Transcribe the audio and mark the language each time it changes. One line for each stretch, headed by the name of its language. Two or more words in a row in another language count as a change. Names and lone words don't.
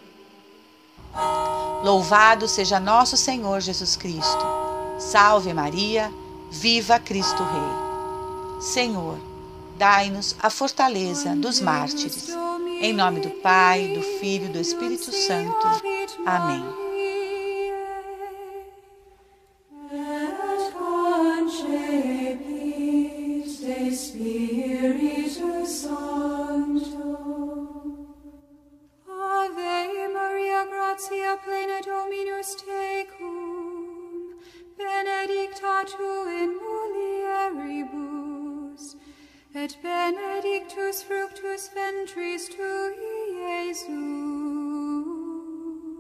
Portuguese: Louvado seja nosso Senhor Jesus Cristo. Salve Maria, viva Cristo Rei. Senhor, dai-nos a fortaleza dos mártires. Em nome do Pai, do Filho e do Espírito Santo. Amém.
Latin: Gratia plena Dominus tecum, benedicta tu in mulieribus, et benedictus fructus ventris tui, Iesus.